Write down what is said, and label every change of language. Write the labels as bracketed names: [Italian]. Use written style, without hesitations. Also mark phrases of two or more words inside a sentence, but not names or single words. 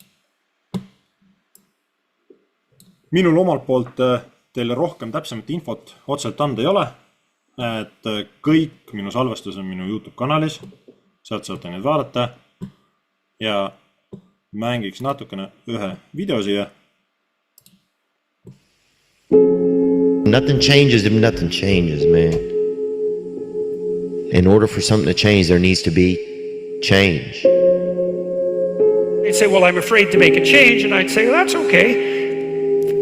[Estonian] Minul omalt poolt teile rohkem täpsemat infot otseselt anda ei ole. Et kõik minu salvestus on minu YouTube kanalis. Sealt saate neid vaadata. Ja mängiks natukene ühe video siia. [English] Nothing changes if nothing changes, man. In order for something to change, there needs to be change. They'd say, well, I'm afraid to make a change. And I'd say, well, that's okay.